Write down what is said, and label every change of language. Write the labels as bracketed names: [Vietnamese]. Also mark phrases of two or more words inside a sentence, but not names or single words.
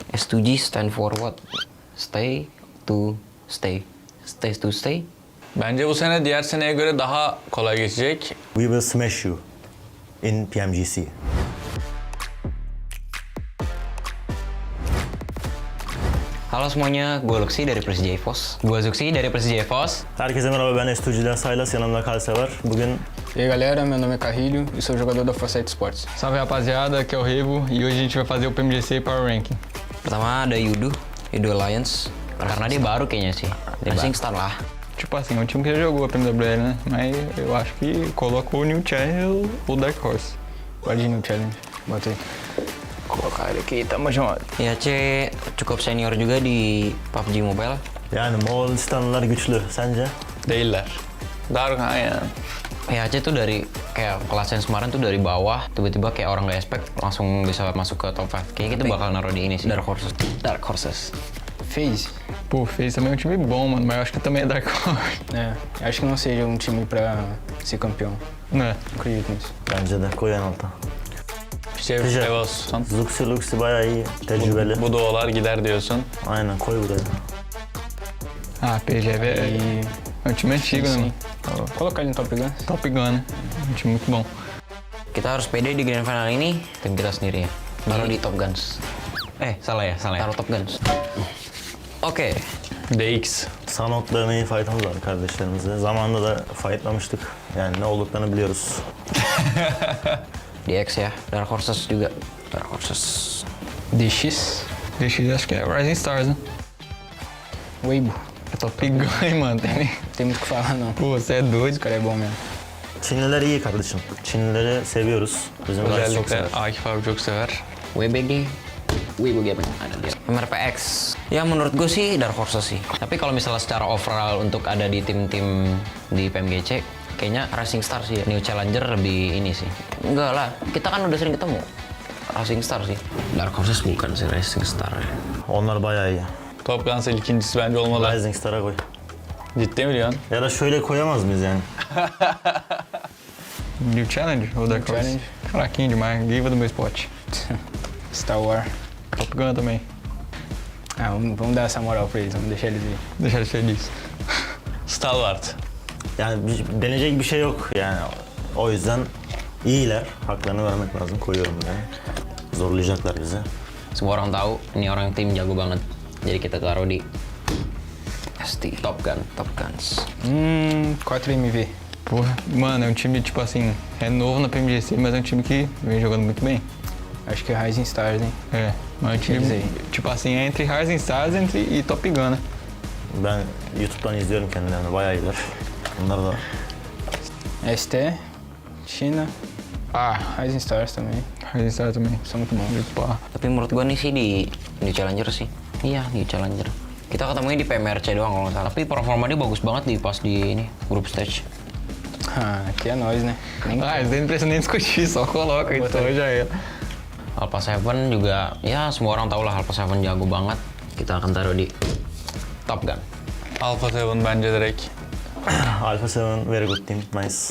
[English] S2G stand for what? Stay to stay. Stay to stay. [Turkish] Bence bu sene diğer seneye göre daha kolay geçecek. [English] We will smash you in PMGC. [Indonesian] Halo semuanya, gue Luxi dari Persija EVOS. Gue Zuxi dari Persija EVOS. [Turkish] Herkese merhaba, ben S2G'den Saylas, yanımda Kalse var. Bugün [Portuguese] E aí galera, meu nome é Carrilho e sou jogador da Foresight Sports. Salve rapaziada, aqui é o Revo e hoje a gente vai fazer o PMGC Power Ranking. [Indonesian] Pertama ada Yudu Alliance. Karena dia baru kayaknya sih. [Portuguese] Racing Star lá. Tipo assim, é um time que já jogou a PMWL, né? Mas eu acho que colocou o New Challenge ou Dark Horse. Pode ir no challenge, bota aí. Colocar ele aqui, tamo junto. [Indonesian] IAC cukup senior juga di PUBG Mobile. [Turkish] yani Moğolistanlılar güçlü, sence? Değiller. Darkan yani. [Indonesian] IAC tuh dari kayak kelas yang kemarin tuh dari bawah tiba-tiba kayak orang nggak expect langsung bisa masuk ke top 5. Kayaknya kita bakal naruh di ini sih. Dark Horses. FaZe. [Portuguese] Pô, fez também um time bom, mano, mas eu acho que também é Dark Horse. É, acho que não seja um time pra ser campeão. Né? Não acredito nisso. [Turkish] Bence de, koy en alta. Şey olsun. Luxi bayağı iyi, tecrübeli. Bu doğalar gider diyorsun. Aynen, koy buraya. [Portuguese] Ah, PGV E é um time antigo, né, sim. mano? Colocar ele no Top Gun. Top Gun, né? Um time muito bom. [Indonesian] Kita harus pede di grand final ini tim kita sendiri ya. Taruh di Top Guns. Salah ya. Taruh Top Guns. Oke. DX. [Turkish] Sanok'la iyi fight'ımız var kardeşlerimizle. Zamanında da fightlamıştık. Yani ne olduklarını biliyoruz. DX ya. [Indonesian] Dark Horses juga. Dark Horses. DX. [Portuguese] DX acho que é Rising Stars, né? Weibo. É Top Gun, hein, mano? Tem muito o que falar não. Pô, você é doido. Esse cara é bom mesmo. [Turkish] Çinliler iyi kardeşim. Çinlileri seviyoruz. Bizim Rice çok Özellikle sever. Akif abi çok sever. [Indonesian] WBG. Weibo Gaming ada dia. MRPX. Ya menurut gue sih Dark Horses sih. Tapi kalau misalnya secara overall untuk ada di tim-tim di PMGC, kayaknya Racing Star sih ya. New Challenger lebih ini sih. Enggak lah, kita kan udah sering ketemu. Racing Star sih. Dark Horses bukan sih Racing Star ya. [Turkish] Onlar bayağı iyi. Top Guns ikincisi bence olmalı. Rising Star'a koy. Ciddi mi diyorsun? Ya da şöyle koyamaz mıyız yani? [Portuguese] New Challenge ou Dark Horse? Challenge. Fraquinho demais, Giva do meu spot. Star Wars. Top Gun também. Ah, vamos dar essa moral pra eles, vamos deixar eles ir. Deixar ele feliz. Stalwart. [Turkish] Yani deneyecek bir şey yok yani. O yüzden iyiler. Haklarını vermek lazım. Koyuyorum buraya. Zorlayacaklar bizi. [Indonesian] Semua orang tahu ini orang tim jago banget. Jadi kita taruh di ST Top Guns. [Portuguese] 4MV. Porra, mano, é um time, tipo assim, é novo na PMGC, mas é um time que vem jogando muito bem. Acho que é Rising Stars, hein? É, mas é um time, Eles aí. tipo assim, é entre Rising Stars e Top Gun, né? [Turkish] Ben YouTube'dan izliyorum kendilerini. Bayağı iyiler. Bunlar da [Portuguese] ST, China. Ah, Rising Stars também. Rising Stars também. São muito bons. Muito pá. [Indonesian] Tapi menurut gua nih sih di Challenger sih. Iya, di Challenger. Kita ketemunya di PMRC doang kalau nggak salah. Tapi performa dia bagus banget di pas di ini [English] group stage. [Portuguese] Ah, aqui é nós, né? Nem Ah, não precisa nem discutir, só coloca, então já é. [Indonesian] Alpha 7 juga, ya semua orang tahu lah Alpha 7 jago banget. Kita akan taruh di Top Gun. [Turkish] Alpha 7 bence direkt. [English] Alpha 7 very good team. Nice.